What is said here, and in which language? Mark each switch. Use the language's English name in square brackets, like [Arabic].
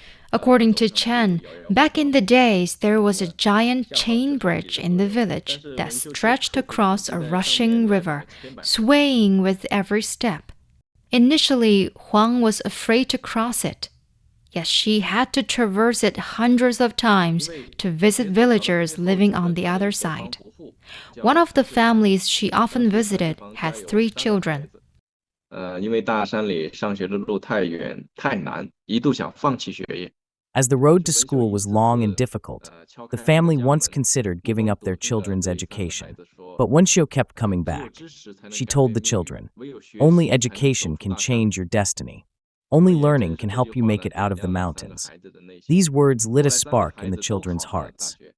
[English] According to Chen, back in the days, there was a giant chain bridge in the village that stretched across a rushing river, swaying with every step. Initially, Huang was afraid to cross it. Yet she had to traverse it hundreds of times to visit villagers living on the other side. One of the families she often visited had 3 children. [Chinese] 因为大山里上学的路太远太难，一度想放弃学业。 [English] As the road to school was long and difficult, the family once considered giving up their children's education. But Wenxiu kept coming back. She told the children, "Only education can change your destiny. Only learning can help you make it out of the mountains." These words lit a spark in the children's hearts.